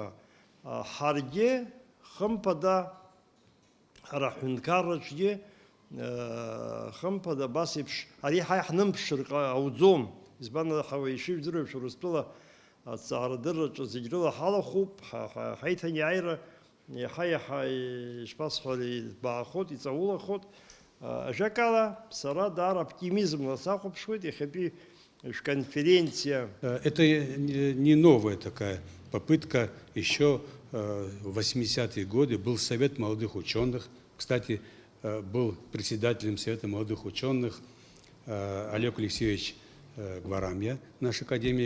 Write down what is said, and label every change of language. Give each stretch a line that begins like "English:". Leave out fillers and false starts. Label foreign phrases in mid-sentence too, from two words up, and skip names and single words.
Abkhazian: Ҳаргьы хымԥада, ҳара ҳҳәынҭқарраҿгьы хымԥада абас еиԥш ари ҳа иаҳнымԥшыр ауӡом. Избан ҳауаҩ ишижәдыруа еиԥш Урыстәыла аҭҵаарадырраҿы зегь рыла ҳалахәуп, ҳаиҭанеиааира иаҳа-иаҳа ишԥасҳәари избаахоит, иҵаулахоит. Ажәакала, сара даара оптимизмла сахәаԥшуеит иахьатәи конференция.
Russian: Это не новая такая попытка. Еще в 80-е годы был Совет молодых ученых. Кстати, был председателем Совета молодых ученых Олег Алексеевич Гварамья, наш академик.